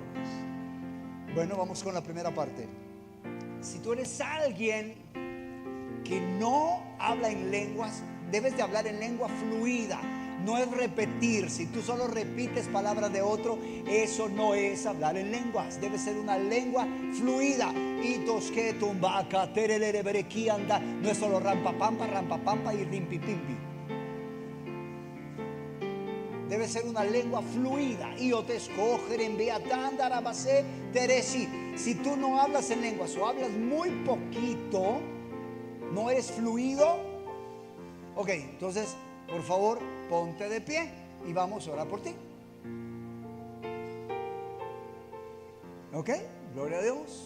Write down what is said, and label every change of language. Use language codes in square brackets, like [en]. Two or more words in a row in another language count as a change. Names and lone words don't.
[es] Bueno, vamos con la primera parte. Si tú eres alguien que no habla en lenguas, debes de hablar en lengua fluida. No es repetir. Si tú solo repites palabras de otro, eso no es hablar en lenguas. Debe ser una lengua fluida. Y tosque tumbaca terelere berequi anda. No es solo rampa pampa y rimpipimpi. Debe ser una lengua fluida. Y yo te escoger en beatanda rabase teresi. Si tú no hablas en lenguas o hablas muy poquito, no eres fluido. Ok, entonces, por favor, ponte de pie y vamos a orar por ti. Ok, gloria a Dios.